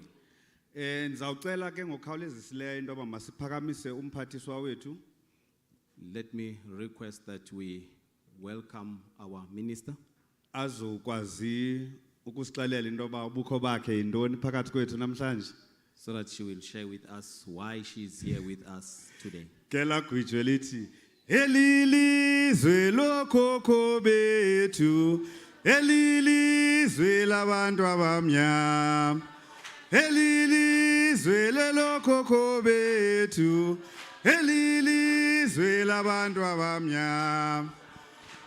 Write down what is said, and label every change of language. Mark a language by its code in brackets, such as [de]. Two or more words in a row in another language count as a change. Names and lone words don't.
[xh] Ndizawucela ke ngokukhawulezisileyo into yoba masiphakamise umphathiswa wethu. [en] Let me request that we welcome our minister, [xh] Azokwazi ukusixelela into yoba ubukho bakhe yintoni phakathi kwethu namhlanje. [en] so that she will share with us why she is here with us today. [xh] Ke lagwijwe lithi elilizwe lokhokho bethu, elilizwe labantu abamnyama, elilizwe lelokhokho bethu, elilizwe labantu abamnyama.